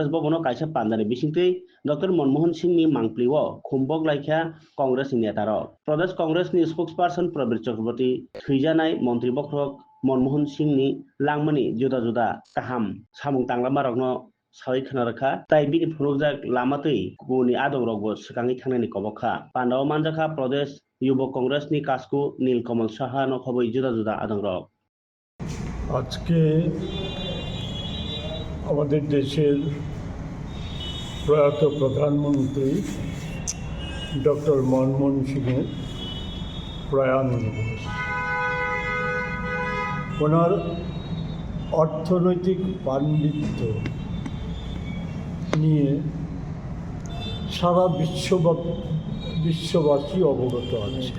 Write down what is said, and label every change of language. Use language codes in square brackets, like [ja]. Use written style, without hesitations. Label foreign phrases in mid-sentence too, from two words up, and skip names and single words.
[brx] भवनो काइसा पान्दानि बिसिंतै डॉक्टर मनमोहन सिंहनि मांप्लिव खुम्बक लाइखा कांग्रेस नेतार प्रदेश कांग्रेसनि स्पोक्सपार्सन प्रवीर चक्रवर्ती थैजानाय मन्त्री बख्रक मनमोहन सिंहनि लांमानि जुदा जुदा काहाम सामुं तांलामारकनो सावै खोनारखा ताइ बिनि फुरुकजाक लामातै गुनि आदौरकबो सिगाङै थांनायनि कबखा पान्डाव मानजाखा प्रदेश युवा कांग्रेसनि कास्कु নীলকমল সাহা নখবৈ जुदा जुदा आदंरक [bn] আজকে আমাদের দেশের প্রয়াত প্রধানমন্ত্রী ডক্টর মনমোহন সিংয়ের প্রয়াণ দিবস। ওনার অর্থনৈতিক পাণ্ডিত্য নিয়ে সারা বিশ্ববাসী অবগত আছে।